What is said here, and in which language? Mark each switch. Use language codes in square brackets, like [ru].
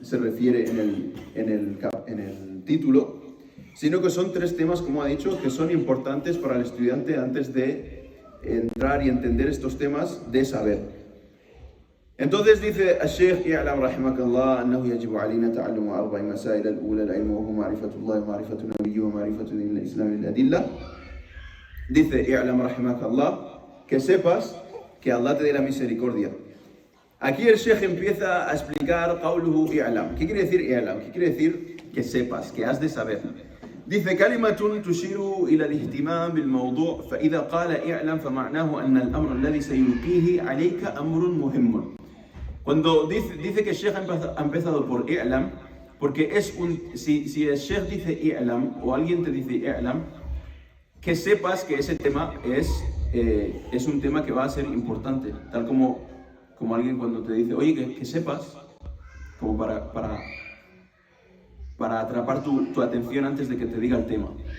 [es] se refiere en el título, sino que son 3 temas, como ha dicho, que son importantes para el estudiante antes de entrar y entender estos temas de saber. Entonces dice [ar] الشيخ اعلم رحمك الله أنه يجب علينا تعلم 4 مسائل. الأولى العلم وهو معرفة الله ومعرفة نبيه ومعرفة دين الإسلام للأدلة. [es] Dice [ar] اعلم رحمك الله, [es] que sepas que Allah te dé la misericordia. Aquí el Sheikh empieza a explicar [ar] قوله اعلم. [es] ¿Qué quiere decir اعلم? ¿Qué quiere decir que sepas, que has de saber? Dice [ar] كلمة تشير إلى الاهتمام بالموضوع فإذا قال اعلم فمعناه أن الأمر الذي سيلقيه عليك أمر مهم. [es] Cuando dice que el Sheikh ha empezado por i'lam, porque si el Sheikh dice i'lam o alguien te dice i'lam, que sepas que ese tema es un tema que va a ser importante, tal como alguien cuando te dice, oye, que sepas, como para atrapar tu atención antes de que te diga el tema.